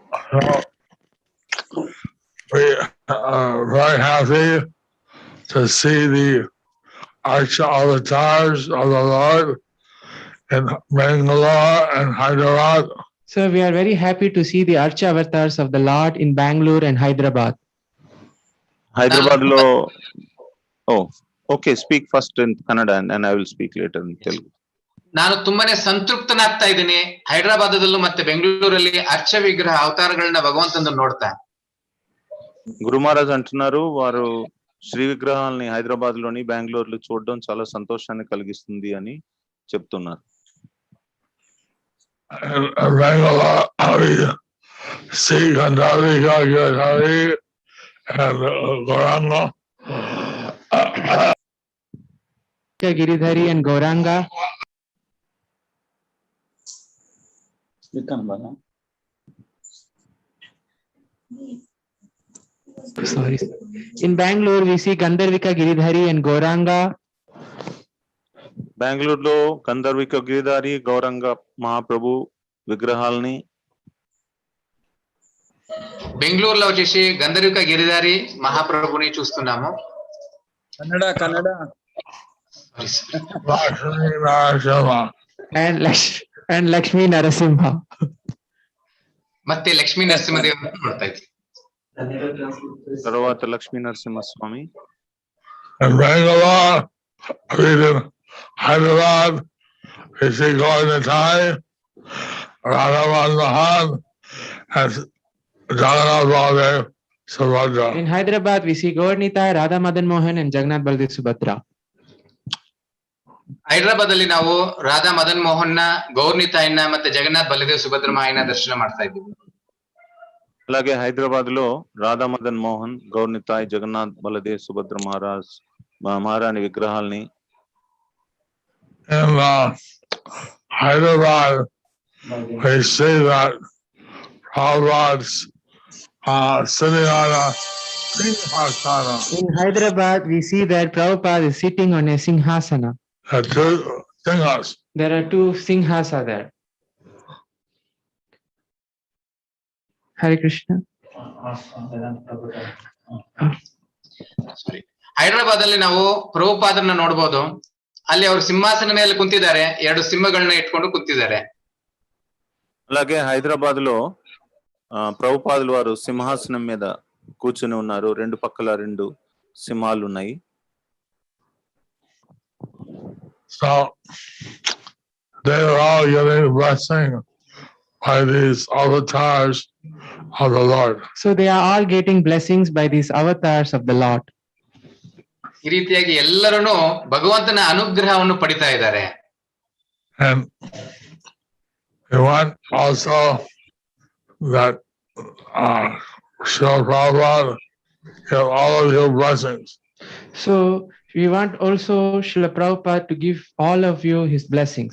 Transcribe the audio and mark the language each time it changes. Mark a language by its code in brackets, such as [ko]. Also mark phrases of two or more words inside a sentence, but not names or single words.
[en] We are very happy to see the Archa avatars of the Lord in Bangalore and Hyderabad. So we are very happy to see the Archa avatars of the Lord in Bangalore and Hyderabad. Hyderabad lo. Oh, okay. Speak first in Kannada and I will speak later in Telugu. [kn] ನಾನು ತುಂಬಾನೇ ಸಂತೃಪ್ತನಾಗ್ತಾ ಇದ್ದೀನಿ. ಹೈದರಾಬಾದಲ್ಲೂ ಮತ್ತೆ ಬೆಂಗಳೂರಲ್ಲಿ ಅರ್ಚ ವಿಗ್ರಹ ಅವತಾರಗಳನ್ನ ಭಗವಂತನ ನೋಡ್ತಾ. [te] గురు మహారాజ్ అంటున్నారు, వారు శ్రీ విగ్రహాలని హైదరాబాద్ లోని బెంగళూరులో చూడడం చాలా సంతోషాన్ని కలిగిస్తుంది అని చెప్తున్నారు. [en] See Gandharika Giridhari and Gauranga. Giridhari and Gauranga. Sorry. In Bangalore, we see Gandharvika Giridhari and Gauranga. [te] బెంగళూరులో గంధర్విక గిరిధారి గౌరంగ మహాప్రభు విగ్రహాలని, బెంగళూరులో వచ్చేసి గంధర్విక గిరిధారి మహాప్రభుని చూస్తున్నాము. కన్నడ [en] Lakshmi Narasimha. And Lakshmi Narasimha. [kn] ಮತ್ತೆ ಲಕ್ಷ್ಮೀ ನರಸಿಂಹದೇವರನ್ನು ನೋಡ್ತಾ ಇದ್ವಿ. [te] తర్వాత లక్ష్మీ నరసింహ స్వామి. [en] And Bangalore, in Hyderabad, we see Gītā, Radha Mohan, and Jagannath Baladev Subhadra. In Hyderabad, we see Gaurnita, Radha Madan Mohan, and Jagannath Baladev Subhadra. [kn] ಹೈದರಾಬಾದ್ ಅಲ್ಲಿ ನಾವು ರಾಧಾ ಮದನ್ ಮೋಹನ್ ನ, ಗೌರ್ನಿತಾಯನ್ನ ಮತ್ತೆ ಜಗನ್ನಾಥ್ ಬಲದೇವ್ ಸುಭದ್ರ ಮಾಯನ ದರ್ಶನ ಮಾಡ್ತಾ ಇದ್ದೀವಿ. [te] అలాగే హైదరాబాద్ లో రాధా మదన్ మోహన్, గౌర్నితాయ్, జగన్నాథ్ బలదేవ్, సుభద్ర మహారాణి విగ్రహాల్ని. [en] In Hyderabad, we see that Prabhupada's sitting on a singhasana. In Hyderabad, we see that Prabhupada is sitting on a singhasana. Two singhas. There are two singhasa there. Hare Krishna. [kn] ಹೈದರಾಬಾದ್ ಅಲ್ಲಿ ನಾವು ಪ್ರಭುಪಾದರನ್ನ ನೋಡ್ಬೋದು. ಅಲ್ಲಿ ಅವರು ಸಿಂಹಾಸನ ಮೇಲೆ ಕುಂತಿದ್ದಾರೆ, 2 ಸಿಂಹಗಳನ್ನ ಇಟ್ಕೊಂಡು ಕುಂತಿದ್ದಾರೆ. [te] అలాగే హైదరాబాద్ లో ప్రభుపాదుల వారు సింహాసనం మీద కూర్చుని ఉన్నారు. 2 పక్కల 2 సింహాలు ఉన్నాయి. [en] So they are all getting a blessing by these avatars of the Lord. So they are all getting blessings by these avatars of the Lord. [kn] ಈ ರೀತಿಯಾಗಿ ಎಲ್ಲರೂ ಭಗವಂತನ ಅನುಗ್ರಹವನ್ನು ಪಡಿತಾ ಇದ್ದಾರೆ. [en] And we want also that Srila Prabhupada give all of your blessings. So we want also Srila Prabhupada to give all of you his blessings.